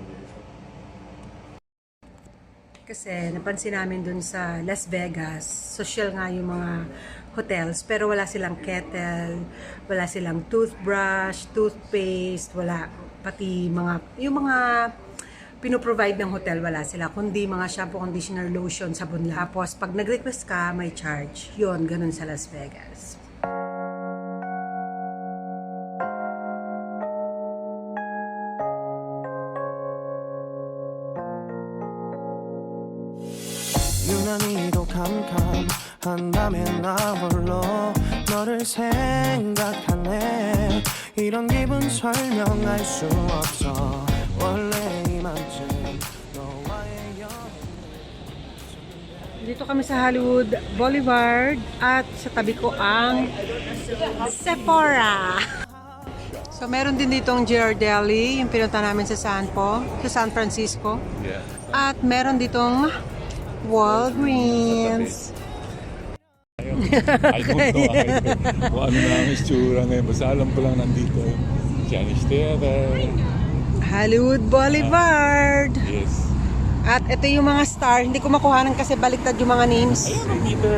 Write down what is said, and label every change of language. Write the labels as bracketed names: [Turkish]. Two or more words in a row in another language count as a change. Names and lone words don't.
[Filipino] Kasi napansin namin dun sa Las Vegas, social nga yung mga hotels, pero wala silang kettle, wala silang toothbrush, toothpaste, wala. Pati yung mga pinoprovide ng hotel, wala sila. Kundi mga [English] shampoo, conditioner, lotion, [Filipino] sabon lang. Tapos, pag nag-request ka, may charge. Yun, ganun sa Las Vegas. [Korean] 유난히도 캄캄한다면 나 홀로 너를 생각하네 이런 기분 설명할 수 없어 원래 이맘쯤 너와의 [Filipino] Dito kami sa Hollywood Boulevard at sa tabi ko ang Sephora. So, meron din ditong Ghirardelli, yung pinunta namin sa San Francisco. [English] Yeah. [Filipino] At meron ditong Walgreens. [English] I don't know [Filipino] kung ano na ang istura ngayon. Basta alam ko lang nandito. Chinese Theater. Hollywood Boulevard. [English] Yes. [Filipino] At ito yung mga star. Hindi ko makuhanan kasi baliktad yung mga names. Ayun, Peter.